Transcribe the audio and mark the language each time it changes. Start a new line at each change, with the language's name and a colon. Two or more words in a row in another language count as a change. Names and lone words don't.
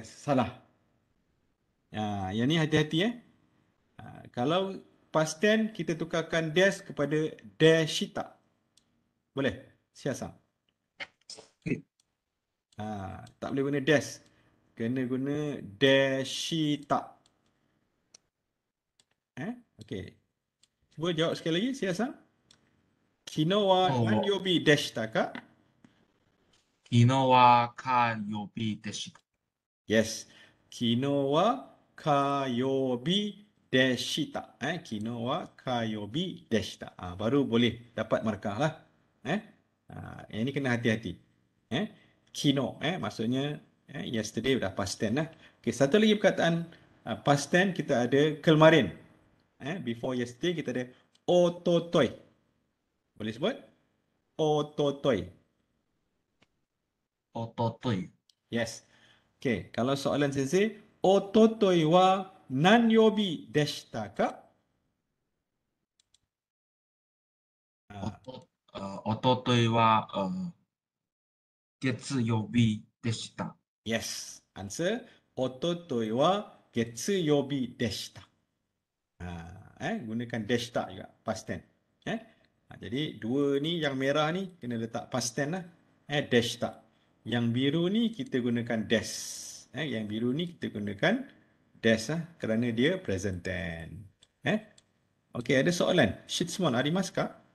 Malay: Salah. Yang ni hati-hati Kalau
English: past tense
Malay: kita tukarkan des kepada deshita. Boleh? Siasang. Okey. Tak boleh guna des. Kena guna deshita. Okey. Cuba jawab sekali lagi, siasang.
Japanese: 昨日は何曜日でしたか? 昨日は火曜日でした。
English: Yes.
Japanese: 昨日は火曜日でした. 昨日は火曜日でした.
Malay: Baru boleh dapat markah lah. Yang ni kena hati-hati. Kino, maksudnya yesterday dah
English: past tense
Malay: lah. Okey, satu lagi perkataan
English: past tense
Malay: kita ada kemarin.
English: Before yesterday
Malay: kita ada ototoi. Boleh sebut? Ototoi. Ototoi. Yes. Okey, kalau soalan sensei,
Japanese: 一昨日は何曜日でしたか? 一昨日は月曜日でした.
English: Yes. Answer,
Japanese: 一昨日は月曜日でした.
Malay: Gunakan deshita juga,
English: past tense.
Malay: Jadi dua ni yang merah ni kena letak
English: past tense
Malay: lah. Deshita. Yang biru ni kita gunakan des. Yang biru ni kita gunakan des lah kerana dia present tense. Okey, ada soalan.
Japanese: 質問、ありますか?